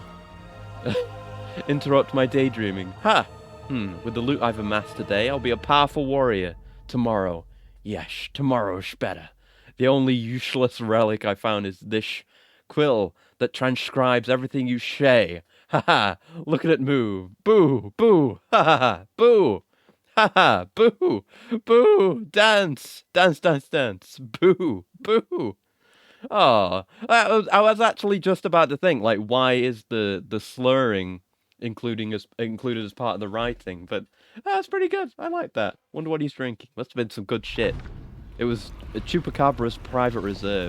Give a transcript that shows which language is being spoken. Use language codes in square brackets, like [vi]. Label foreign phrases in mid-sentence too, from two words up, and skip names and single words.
[en] Interrupt my daydreaming. Ha! With the loot I've amassed today, I'll be a powerful warrior. Tomorrow. Yes, tomorrow's better. The only useless relic I found is this quill that transcribes everything you say. Ha ha! Look at it move. Boo! Boo! Ha ha ha! Boo! Ha ha! Boo! Boo! Dance! Dance, dance, dance! Boo! Boo! Oh, I was actually just about to think, like, why is the slurring included as part of the writing? But that's pretty good. I like that. Wonder what he's drinking. Must have been some good shit. It was a Chupacabra's private reserve.